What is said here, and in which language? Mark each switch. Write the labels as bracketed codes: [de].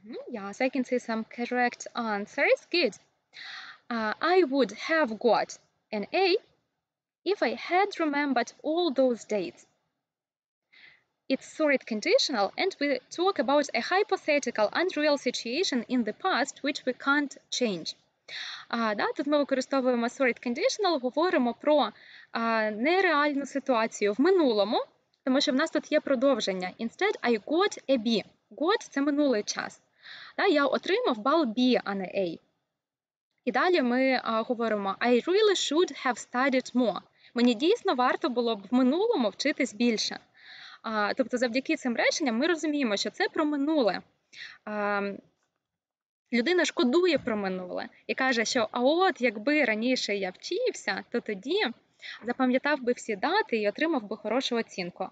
[en] Yes, I can see some correct answers. Good. I would have got an A if I had remembered all those dates. It's third conditional, and we talk about a hypothetical, unreal situation in the past which we can't change. [uk] Тут ми використовуємо third conditional, говоримо про нереальну ситуацію в минулому, тому що в нас тут є продовження. [en] Instead, I got a B. [uk] Got – це минулий час. Я отримав бал B, а не A. І далі ми говоримо [en] I really should have studied more. [uk] Мені дійсно варто було б в минулому вчитись більше. Тобто завдяки цим реченням ми розуміємо, що це про минуле. Людина шкодує про минуле і каже, що а от якби раніше я вчився, то тоді запам'ятав би всі дати і отримав би хорошу оцінку.